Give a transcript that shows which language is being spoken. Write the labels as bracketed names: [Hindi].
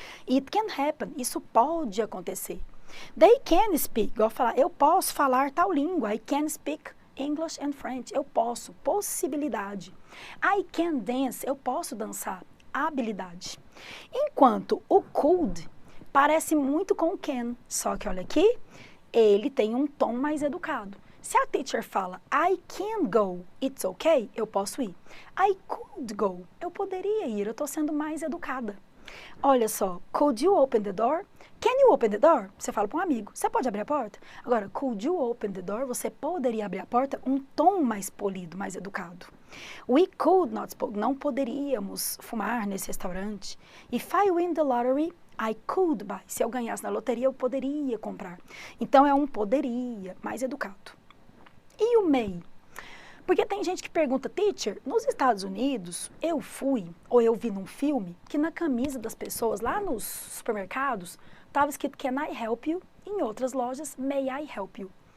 [English] It can happen, [Portuguese] isso pode acontecer. [English] They can speak, [Portuguese] igual falar, eu posso falar tal língua. [English] I can speak English and French, [Portuguese] eu posso, possibilidade. [English] I can dance, [Portuguese] eu posso dançar, habilidade. Enquanto o could parece muito com o can, só que olha aqui, ele tem um tom mais educado. Se a teacher fala, [English] I can go, it's okay, [Portuguese] eu posso ir. [English] I could go, [Portuguese] eu poderia ir, eu estou sendo mais educada. [English] Olha só, could you open the door? Can you open the door? [Portuguese] Você fala para um amigo, você pode abrir a porta? [English] Agora, could you open the door? [Portuguese] Você poderia abrir a porta? Um tom mais polido, mais educado. [English] We could not smoke, [Portuguese] não poderíamos fumar nesse restaurante. [English] If I win the lottery, I could buy. [Portuguese] Se eu ganhasse na loteria, eu poderia comprar. Então, é um poderia, mais educado. E o may? Porque tem gente que pergunta, teacher, nos Estados Unidos, eu fui, ou eu vi num filme, que na camisa das pessoas, lá nos supermercados, estava escrito [English] Can I help you? [Portuguese] Em outras lojas, [English] May I help you?